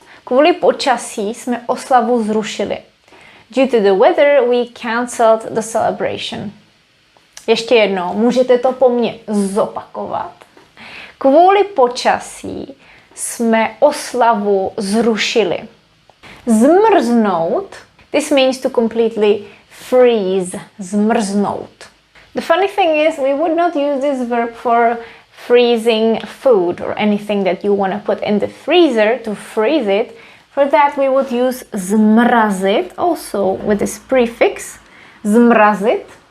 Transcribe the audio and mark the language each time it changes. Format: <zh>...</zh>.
<cs>Kvůli počasí jsme oslavu zrušili.</cs> <en>Due to the weather, we cancelled the celebration.</en> <cs>Ještě jednou, můžete to po mně zopakovat. Kvůli počasí jsme oslavu zrušili.</cs> <en>Zmrznout, this means to completely freeze, zmrznout. The funny thing is, we would not use this verb for freezing food or anything that you want to put in the freezer to freeze it. For that we would use zmrazit, also with this prefix, zmrazit.</en>